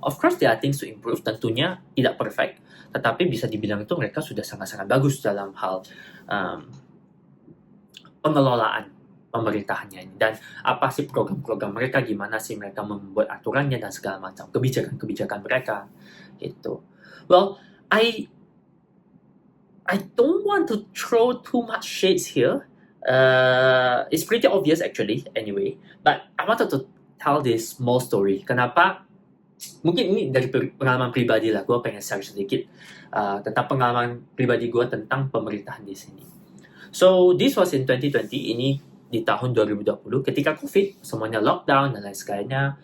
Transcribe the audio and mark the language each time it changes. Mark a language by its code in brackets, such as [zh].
[en] Of course there are things to improve, [id] tentunya tidak perfect, tetapi bisa dibilang itu mereka sudah sangat-sangat bagus dalam hal pengelolaan pemerintahannya ini. Dan apa sih program-program mereka, gimana sih mereka membuat aturannya dan segala macam, kebijakan-kebijakan mereka gitu. [en] Well, I don't want to throw too much shades here. It's pretty obvious actually anyway. But I wanted to tell this small story. [id] Kenapa? Mungkin ini dari pengalaman pribadi lah. Gue pengen share sedikit tentang pengalaman pribadi gue tentang pemerintahan di sini. [en] So this was in 2020. [id] Ini di tahun 2020 ketika COVID, semuanya lockdown dan lain sebagainya.